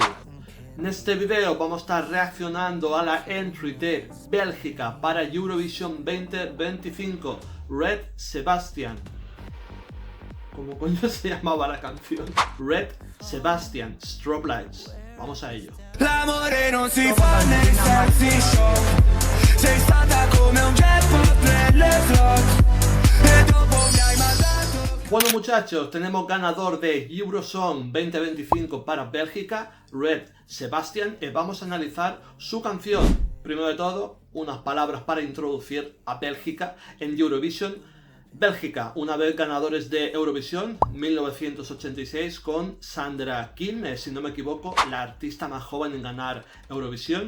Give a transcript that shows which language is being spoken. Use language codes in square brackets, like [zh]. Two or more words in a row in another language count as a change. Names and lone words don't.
[es] En este video vamos a estar reaccionando a la entry de Bélgica para Eurovisión 2025, Red Sebastian. ¿Cómo coño se llamaba la canción? Red Sebastian, Strobe Lights. Vamos a ello. [it] L'amore non si fa nei [en] sexy show. [it] Sei stata come un jackpot nelle slot. E dopo mi hai mandato. [es] Bueno muchachos, tenemos ganador de Eurosong 2025 para Bélgica, Red Sebastian, y vamos a analizar su canción. Primero de todo, unas palabras para introducir a Bélgica en Eurovision. Bélgica, una vez ganadores de Eurovisión 1986 con Sandra Kim, si no me equivoco, la artista más joven en ganar Eurovisión.